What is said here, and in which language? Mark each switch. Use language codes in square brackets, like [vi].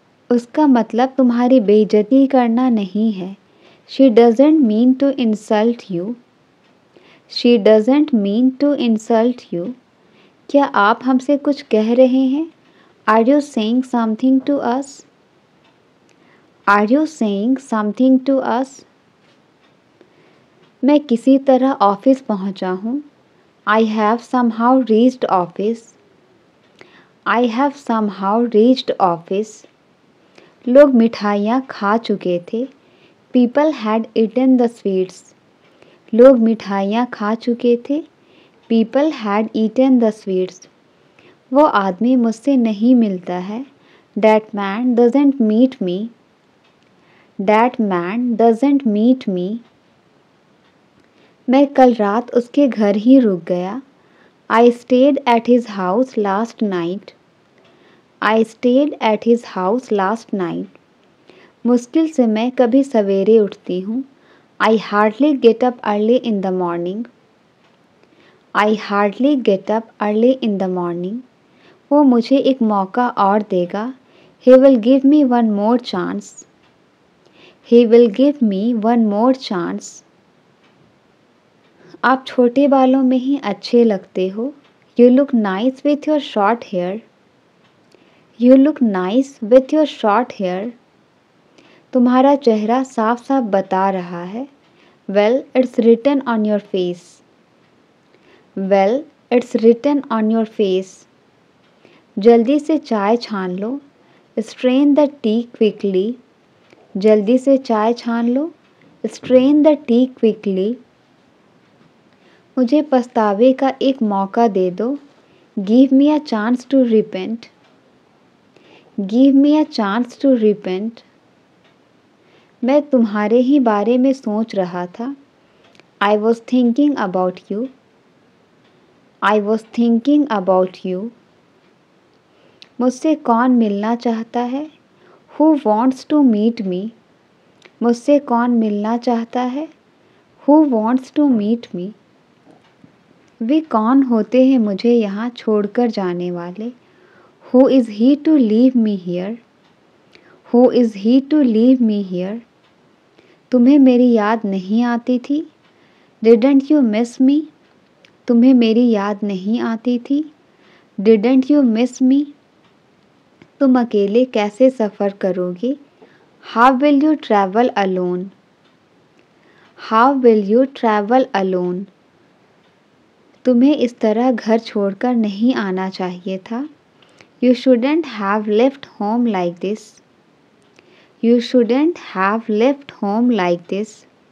[hi] उसका मतलब तुम्हारी बेइज्जती करना नहीं है। [en] She doesn't mean to insult you. She doesn't mean to insult you. [hi] क्या आप हमसे कुछ कह रहे हैं? [en] Are you saying something to us? Are you saying something to us? [hi] मैं किसी तरह ऑफिस पहुंचा हूँ। [en] I have somehow reached office. I have somehow reached office. [hi] लोग मिठाइयाँ खा चुके थे। [en] People had eaten the sweets. [hi] लोग मिठाइयाँ खा चुके थे। [en] People had eaten the sweets. [hi] वो आदमी मुझसे नहीं मिलता है। [en] That man doesn't meet me. That man doesn't meet me. [hi] मैं कल रात उसके घर ही रुक गया। [en] I stayed at his house last night. I stayed at his house last night. [hi] मुश्किल से मैं कभी सवेरे उठती हूँ। [en] I hardly get up early in the morning. I hardly get up early in the morning. [hi] वो मुझे एक मौका और देगा। [en] He will give me one more chance. He will give me one more chance. [hi] आप छोटे बालों में ही अच्छे लगते हो। [en] You look nice with your short hair. You look nice with your short hair. [hi] तुम्हारा चेहरा साफ साफ बता रहा है। [en] Well, it's written on your face. Well, it's written on your face. [hi] जल्दी से चाय छान लो। [en] Strain the tea quickly. [hi] जल्दी से चाय छान लो। [en] Strain the tea quickly. [hi] मुझे पछतावे का एक मौका दे दो। [en] Give me a chance to repent. Give me a chance to repent. [hi] मैं तुम्हारे ही बारे में सोच रहा था। [en] I was thinking about you. I was thinking about you. [hi] मुझसे कौन मिलना चाहता है? [en] Who wants to meet me? [hi] मुझसे कौन मिलना चाहता है? [en] Who wants to meet me? [hi] वे कौन होते हैं मुझे यहाँ छोड़कर जाने वाले? [en] Who is he to leave me here? Who is he to leave me here? [hi] तुम्हें मेरी याद नहीं आती थी? [en] Didn't you miss me? [hi] तुम्हें मेरी याद नहीं आती थी? [en] Didn't you miss me? [hi] तुम अकेले कैसे सफ़र करोगे? [en] How will you travel alone? How will you travel alone? [hi] तुम्हें इस तरह घर छोड़कर नहीं आना चाहिए था. [en] You shouldn't have left home like this. You shouldn't have left home like this.